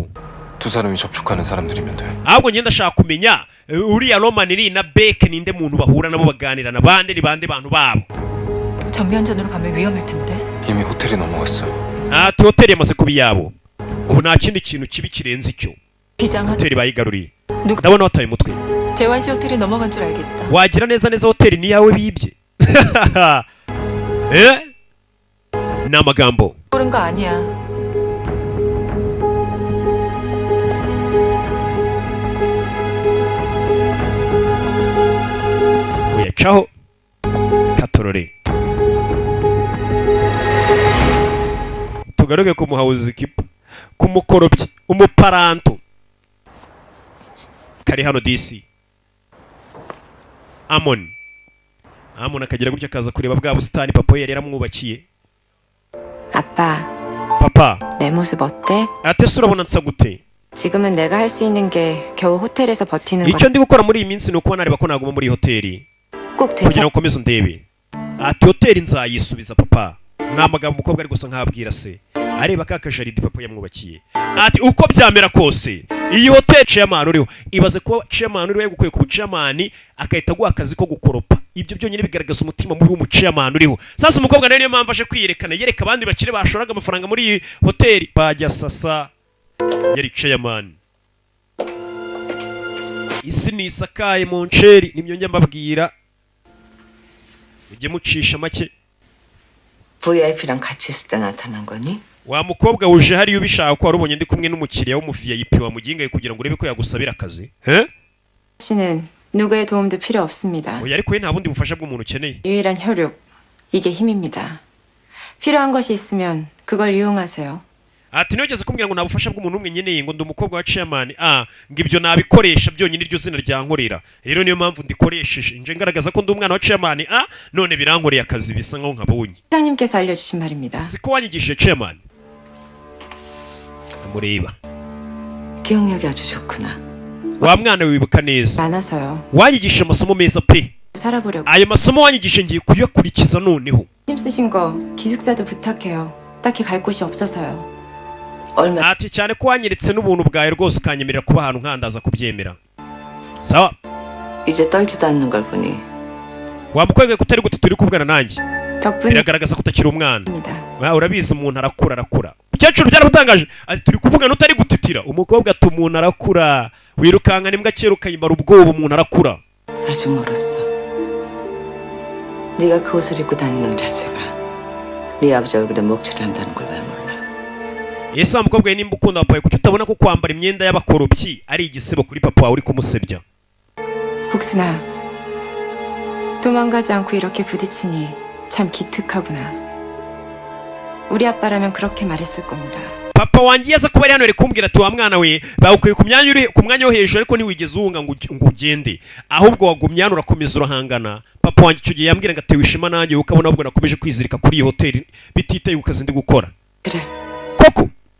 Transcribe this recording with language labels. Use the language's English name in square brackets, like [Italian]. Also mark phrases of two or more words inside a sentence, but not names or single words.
[Korean] 두 사람이 접촉하는 사람들이면 돼. [Kinyarwanda] ahubwo ngenda ndashaka kumenya uriya Roman Lee na Beck ninde muntu bahura nabo baganirana bande ni bande bantu babo [Korean] 전면전으로 가면 위험할 텐데. 이미 호텔이 넘어갔어요. [Kinyarwanda] ati hoteli yamaze kuba iyabo ubu nta kindi kintu kibi kirenze icyo [Korean] 비장하다. [Kinyarwanda] hoteli bayigaruriye ndabona wataye umutwe [Korean] 재환 씨 호텔이 넘어간 줄 알겠다. [Kinyarwanda] wagira neza neza hoteli ni yawe bibye ni amagambo [Korean] 그런 거 아니야. [Kinyarwanda] uyacaho katorore tugaruke ku muhawuzi kipa ku mukorobyi umuparanto kari hano DC Amon akagira gutya akaza kureba bwa busitani papa yari yaramwubakiye [Korean] 아빠, [Kinyarwanda] papa [Korean] 내 모습 어때? [Kinyarwanda] ate se urabona nsa gute [Korean] 지금은 내가 할 수 있는 게 겨우 호텔에서 버티는 거. [Kinyarwanda] icyo ndi gukora muri iyi minsi ni ukuba nareba ko naguma muri iyi hoteli [Korean] 꼭 [Kinyarwanda] kugira [Korean] 되지. [Kinyarwanda] ngo ukomeze undebe ati hoteli nzayisubiza papa ni amagambo umukobwa ari gusa nk'abwira se areba ka kajaridi papa yamwubakiye ati uko byamera kose iyi hoteli chairman uriho ibaze kuba chairman uriho yagukuye ku buchairman akahita aguha akazi ko gukoropa ibyo byonyine bigaragaza umutima mubi w'umuchairman uriho sasa umukobwa nawe niyo mpamvu aje kwiyerekana yereka abandi bakire bashoraga amafaranga muri iyi hoteli bajya sasa yari chairman isi nisakaye mu nceri nimyo njya mbabwira ujye mucisha make [Korean] VIP랑 같이 있을 때 나타난 거니? [Kinyarwanda] wa mukobwa uje hariya ubishaka ko warubonye ndi kumwe n'umukiriya w'umu VIP wamugingaye kugira ngo urebe ko yagusabira akazi [Korean] 씨는 누구의 도움도 필요 없습니다. [Kinyarwanda] oya ariko we nta bundi bufasha bw'umuntu ukeneye [Korean] 유일한 혈육, 이게 힘입니다. 필요한 것이 있으면 그걸 이용하세요. [Kinyarwanda] ati nigeze kumbwira ngo nabufasha bw'umuntu umwe nyeneye ngo ndi umukobwa wa chairman ngo ibyo nabikoresha byonyine iryo zina ryankorera rero niyo mpamvu ndikoresheje nje ngaragaza ko ndi umwana wa chairman none birankoreye akazi bisa nkaho nkabonye [Korean] 회장님께서 알려주신 말입니다. [Kinyarwanda] siko wanyigishije chairman amureba [Korean] 기억력이 아주 좋구나. [Kinyarwanda] wa mwana wibuka neza [Korean] 많아서요. [Kinyarwanda] wanyigishije amasomo meza pe [Korean] 살아보려고. [Kinyarwanda] ayo masomo wanyigishije ngiye kuyakurikiza noneho [Korean] 힘쓰신 거 기숙사도 부탁해요. 딱히 갈 곳이 없어서요. 얼마 [Kinyarwanda] ati cyane ko wanyeretse n'ubuntu bwawe rwose ukanyemerera kuba ahantu nkandaza kubyemera sawa [Korean] 이제 떨지도 않는 걸 보니 [Kinyarwanda] wamukwege kutari gute turi kuvugana nanjye [Korean] 덕분입니다. [Kinyarwanda] biragaragaza ko utakiri umwana urabizi umuntu arakura umukecuru byaramutangaje ati turi kuvugana utari gutitira umukobwa ati umuntu arakura wirukanka n'imbwa kera ukayimara ubwoba umuntu arakura [Korean] 아직 멀었어. 네가 그 옷을 입고 다니는 자체가 네 아버지 얼굴에 먹칠을 한다는 걸 왜 몰라? [Kinyarwanda] ese wa mukobwa we nimba ukunda papa kuki utabona ko kwambara imyenda y'abakorobyi ari igisebo kuri papa wawe uri kumusebya [Korean] 복순아, 도망가지 않고 이렇게 부딪히니 참 기특하구나. 우리 아빠라면 그렇게 말했을 겁니다. [Kinyarwanda] papa wanjye yaza kuba ari hano ari kumbwira ati wa mwana we bawukuye ku mwanya wo hejuru ariko ntiwigeze uhunga ngo ugende ahubwo wagumye hano urakomeza urahangana papa wanjye icyo gihe yambwira ngo atewe ishema nanjye ukabona ahubwo nakomeje kwizirika kuri iyi hoteli bititaye ku kazi ndi gukora [Korean] 그래. [Kinyarwanda] koko